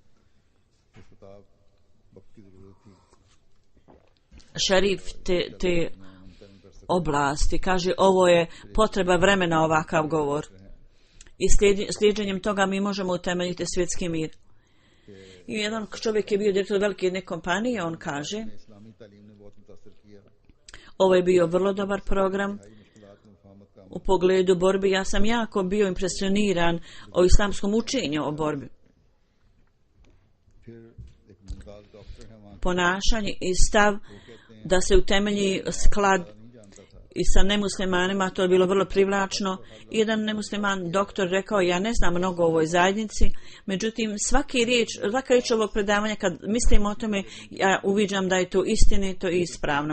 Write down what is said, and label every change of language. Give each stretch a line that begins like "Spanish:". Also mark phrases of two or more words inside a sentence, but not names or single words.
Bosnian: Šerif te oblasti kaže, ovo je potreba vremena ovakav govor. I slijedženjem toga mi možemo utemeljiti svjetski mir. I jedan čovjek je bio direktor velike jedne kompanije, on kaže,
Urdu: اسلامی تعلیم نے بہت متاثر کیا.
Bosnian: ovo je bio vrlo dobar program u pogledu borbi. Ja sam jako bio impresioniran o islamskom učenju o borbi.
Urdu: پھر ایک ممتاز ڈاکٹر ہے وہاں
Bosnian: Ponašanje i stav da se utemelji sklad i sa nemuslimanima, to je bilo vrlo privlačno. Jedan nemusliman doktor rekao, ja ne znam mnogo o ovoj zajednici, međutim svaka riječ ovog predavanja, kad mislim o tome, ja uviđam da je to istinito i ispravno.